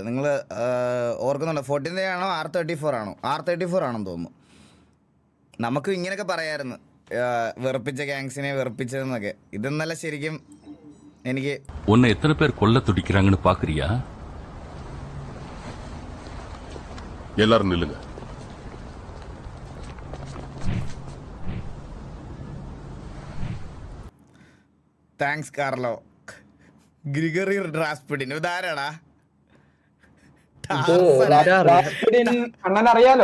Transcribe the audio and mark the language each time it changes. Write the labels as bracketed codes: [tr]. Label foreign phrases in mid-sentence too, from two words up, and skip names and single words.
[ml] നിങ്ങൾ ഓർക്കുന്നുണ്ടോ? 14K ആണോ R34 ആണോ? R34 ആണെന്ന് തോന്നുന്നു. നമുക്ക് ഇങ്ങനെയൊക്കെ പറയാമായിരുന്നു, വെറുപ്പിച്ച ഗാങ്സിനെ വെറുപ്പിച്ചതെന്നൊക്കെ. ഇതെന്നല്ല ശരിക്കും എനിക്ക് [ta] உன்னை எத்தனை பேர் கொல்ல துடிக்கிறாங்கன்னு பாக்குறியா? எல்லாரும் நில்லுங்க. [ml] താങ്ക്സ് കാർലോ. ഗ്രിഗറി റാസ്പുഡിൻ ഇതാരാടാ? അണ്ണൻ അറിയാലോ?